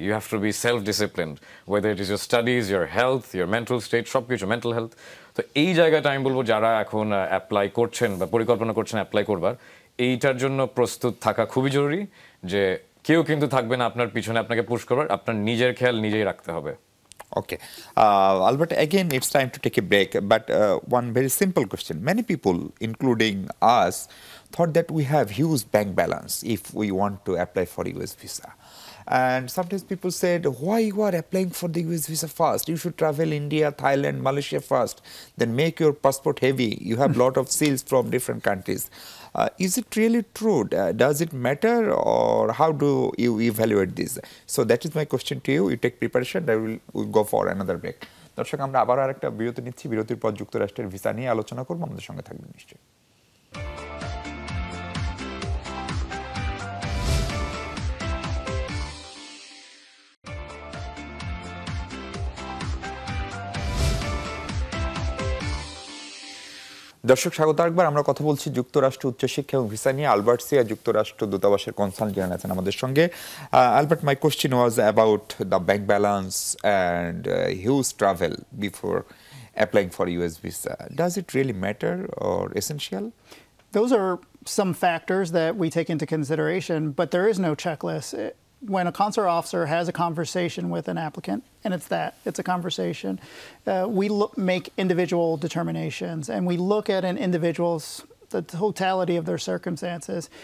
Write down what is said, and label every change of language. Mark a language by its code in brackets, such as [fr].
[en] you have to be self disciplined, whether it is your studies, your health, your mental state, [bn] সব কিছু, [en] Mental health. [bn] তো এই জায়গাটা আমি বলবো যারা এখন অ্যাপ্লাই করছেন বা পরিকল্পনা করছেন অ্যাপ্লাই করবার, এইটার জন্য প্রস্তুত থাকা খুবই জরুরি যে কেউ কিন্তু থাকবে না আপনার পিছনে আপনাকে পুশ করবার, আপনার নিজের খেয়াল নিজেই রাখতে হবে। [en] Okay. Albert, again, it's time to take a break. But one very simple question. Many people, including us, thought that we have huge bank balance if we want to apply for US visa. And sometimes people said, why you are applying for the US visa first? You should travel India, Thailand, Malaysia first. Then make your passport heavy. You have a lot of seals from different countries. Is it really true? Does it matter, or how do you evaluate this? So that is my question to you. You take preparation, then we'll go for another break. [bn] দর্শক, আমরা আবার আরেকটা বিরতি নিচ্ছি। বিরতির পর যুক্তরাষ্ট্রের visa নিয়ে আলোচনা করব। আমাদের সঙ্গে থাকবেন নিশ্চয়ই। দর্শক, স্বাগত আরেকবার। আমরা কথা বলছি যুক্তরাষ্ট্র উচ্চশিক্ষা এবং ভিসা নিয়ে। আলবার্ট সিয়া যুক্তরাষ্ট্র দূতাবাসের কনসাল জেনারেল আছেন আমাদের সঙ্গে। [en] Albert, my question was about the bank balance and huge travel before applying for US visa. Does it really matter or essential? Those are some factors that we take into consideration, but there is no checklist. When a consular officer has a conversation with an applicant, and it's a conversation, we make individual determinations, and we look at an individual's the totality of their circumstances.